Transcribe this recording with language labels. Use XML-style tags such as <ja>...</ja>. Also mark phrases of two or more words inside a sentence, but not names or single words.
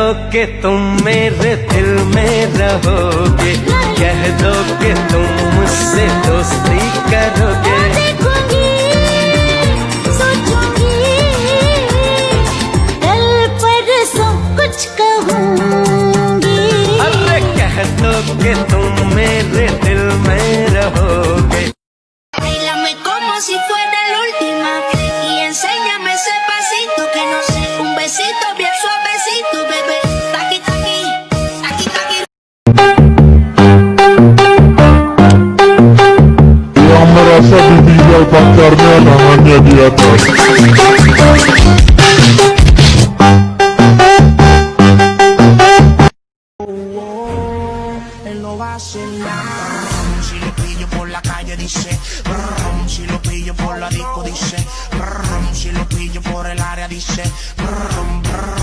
<hi>कि तुम मेरे दिल में रहोगे, कह दो कि तुम मुझसे दोस्ती करोगे। देखूंगी, सोचूंगी, कल परसों कुछ कहूंगी। अरे कह दो कि तुम मेरे दिल में रहोगे।</hi> <es>Bailame como si fuera la última y enséñame ese pasito que no sé, un besito bien suavecito, bebé. Taqui taqui, taqui taqui.</es> <id>Yang merasa ditinggal pacarnya tangannya di atas.</id> <es>Él no va a hacer nada. Si lo pillo por la calle dice, si lo pillo por la disco dice, si lo pillo por el área dice,</es>